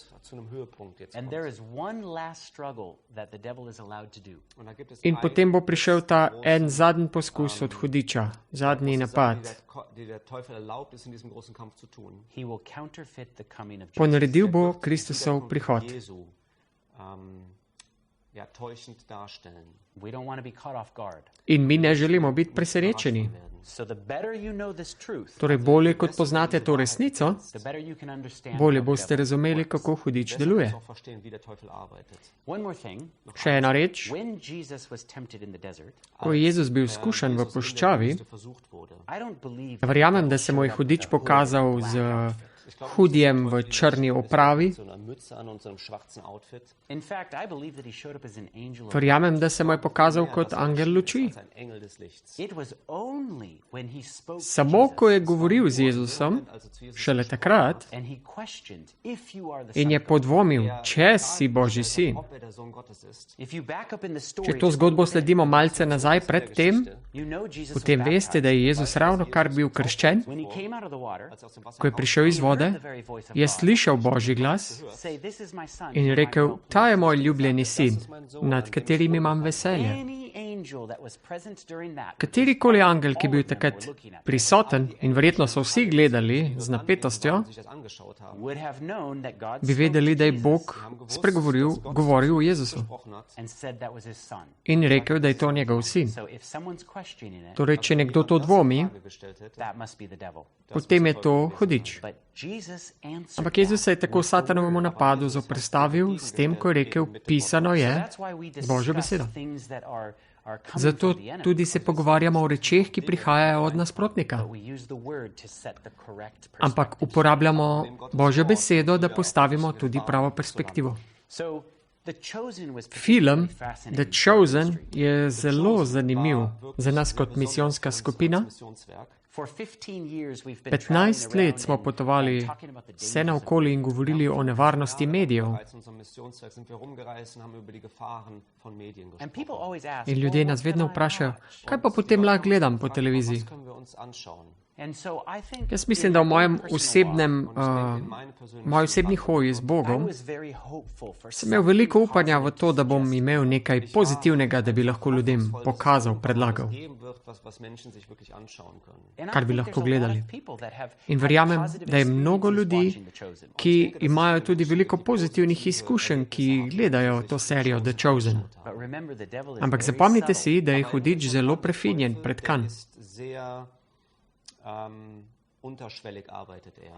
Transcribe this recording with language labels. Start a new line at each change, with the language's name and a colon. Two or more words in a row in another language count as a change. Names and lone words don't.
Slovenian: In potem bo prišel ta en zadnji poskus od hudiča, zadnji napad. Ponaredil bo Kristusov prihod.
German: ja, täuschend darstellen.
English: We don't want to be caught off guard.
Slovenian: In mi ne želimo biti presenečeni.
English: So the better you know this truth,
Slovenian: Torej, bolje kot poznate to resnico,
English: the better you can understand
Slovenian: bolje
English: how the
Slovenian: boste
English: devil
Slovenian: razumeli,
English: works.
Slovenian: kako hudič
German: Besser
Slovenian: deluje.
German: wirst du auch verstehen, wie der Teufel arbeitet.
English: One more thing.
Slovenian: Še ena reč.
English: When Jesus was tempted in the desert,
Slovenian: Ko je Jezus bil skušan v
German: Jesus in der
Slovenian: puščavi,
German: Wüste versucht wurde.
English: I don't believe
Slovenian: verjamem, da se mu je hudič pokazal z hudjem v črni opravi.
German: So einer Mütze an und so einem schwarzen Outfit.
English: In fact, I believe that he showed up as an angel of
Slovenian: Verjamem, da se mu je pokazal kot angel luči.
German: Als ein Engel des Lichts.
English: It was only when he spoke to
Slovenian: Samo ko je Jesus govoril z Jezusom,
German: Also zu Jesus
Slovenian: šele takrat,
English: and he questioned if you are the
Slovenian: in
English: son
Slovenian: je
English: of God.
Slovenian: podvomil, če si Božji sin.
German: ob der Sohn Gottes ist.
English: If you back up in the
Slovenian: Če
English: story,
Slovenian: to zgodbo sledimo malce nazaj pred tem,
English: you know Jesus
Slovenian: potem
English: was
Slovenian: veste, da je Jezus ravno kar bil krščen.
English: when he came out of the water,
German: Als er aus dem Wasser
Slovenian: Ko je prišel iz vode,
English: the very voice of
Slovenian: je
English: God
Slovenian: slišal Božji glas
English: say, "This is my son."
Slovenian: in
English: whom I
Slovenian: rekel,
English: well
Slovenian: ta je
English: pleased."
Slovenian: moj ljubljeni sin, nad katerim imam veselje.
English: Any angel that was present during that,
Slovenian: Katerikoli angel, ki je bil takrat prisoten in verjetno so vsi gledali z napetostjo,
German: sich das angeschaut haben,
English: would have known that God
Slovenian: bi
English: spoke
Slovenian: vedeli, da je
English: to Jesus
Slovenian: Bog govoril o Jezusu
German: gesprochen hat.
English: and said that was his son.
Slovenian: in rekel, da je to njegov sin.
English: So if someone's questioning it,
Slovenian: Torej, če nekdo to dvomi,
German: Frage gestellt hätte,
English: that must be the devil.
Slovenian: potem je to hudič.
English: But Jesus answered
Slovenian: Ampak Jezus se je tako Satanovemu napadu zoperstavil s tem, ko je rekel, pisano je.
English: That's why we
Slovenian: Božjo
English: discuss
Slovenian: besedo.
English: things that are coming
Slovenian: Zato
English: from the enemy.
Slovenian: tudi se pogovarjamo o rečeh, ki prihajajo od nasprotnika.
English: But we use the word to set the correct
Slovenian: Ampak
English: perspective.
Slovenian: uporabljamo Božjo besedo, da postavimo tudi pravo perspektivo.
English: So The Chosen was
Slovenian: Film
English: particularly fascinating The for our Chosen ministry.
Slovenian: je zelo zanimiv za nas kot misijonska skupina.
German: Missionswerk.
English: For 15 years we've been 15 traveling
Slovenian: let
English: around
Slovenian: smo
English: and
Slovenian: potovali
English: talking about the
Slovenian: vse
English: dangers of
Slovenian: naokoli in govorili o nevarnosti medijev.
German: Bereits in unserem Missionswerk sind wir rumgereist und haben über die Gefahren von Medien
English: And people
German: gesprochen.
English: always ask,
Slovenian: In ljudje
English: "Well,
Slovenian: nas
English: what
Slovenian: vedno
English: can I
Slovenian: vprašajo,
English: watch?"
Slovenian: kaj pa potem lahko gledam po televiziji.
German: Was können wir uns anschauen?
English: And so I think
Slovenian: Jaz mislim,
English: in
Slovenian: da v
English: my
Slovenian: mojem
English: personal
Slovenian: osebnem,
German: Und ich denke, in meinem persönlichen
Slovenian: moji osebni hoji z
English: walk, I
Slovenian: Bogom
English: was very hopeful for
Slovenian: sem imel veliko upanja v to, da bom imel nekaj pozitivnega, da bi lahko ljudem pokazal, predlagal.
German: geben wird, was Menschen sich wirklich anschauen können.
Slovenian: kar bi lahko gledali. In verjamem, da je mnogo ljudi, ki imajo tudi veliko pozitivnih izkušenj, ki gledajo to serijo The Chosen. Ampak zapomnite si, da je hudič zelo prefinjen, pretkan.
German: Ist sehr unterschwellig arbeitet er.